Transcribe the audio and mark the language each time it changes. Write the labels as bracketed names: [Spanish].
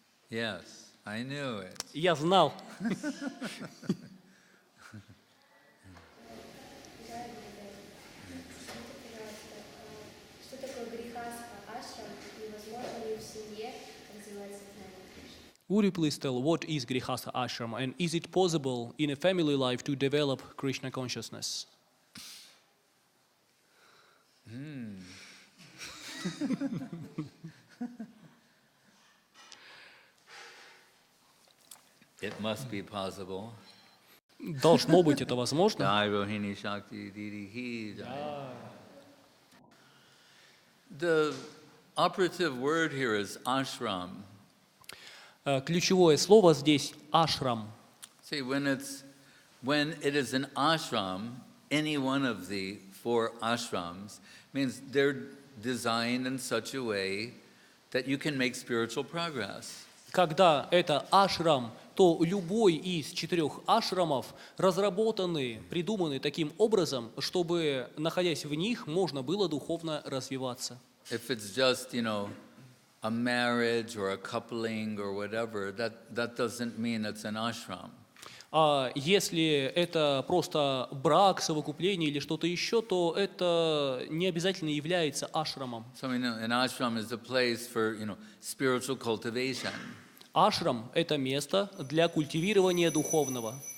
[English] Yes, I knew it. [Russian] Я знал. Что такое грихастха ашрам и возможно ли в семье развивать сознание Кришны? [English] Would you please tell what is Grihastha Ashram and is it possible in a family life to develop Krishna consciousness? It must be possible. [Russian] Должно быть это возможно. [Hindi] Jai Rohini Shakti Didi Ki Jai. [English] The operative word here is ashram. [Russian] Ключевое слово здесь ашрам. [English] See, when it is an ashram, any one of the 4 ashrams means they're designed in such a way that you can make spiritual progress. [Russian] Когда это ашрам, то любой из 4 ашрамов разработаны, придуманы таким образом, чтобы, находясь в них, можно было духовно развиваться. [English] If it's just, a marriage or a coupling or whatever, that doesn't mean it's an ashram. [Russian] А если это просто брак, совокупление или что-то еще, то это не обязательно является ашрамом. [English] So an ashram is a place for, spiritual cultivation. [Russian] Ашрам – это место для культивирования духовного.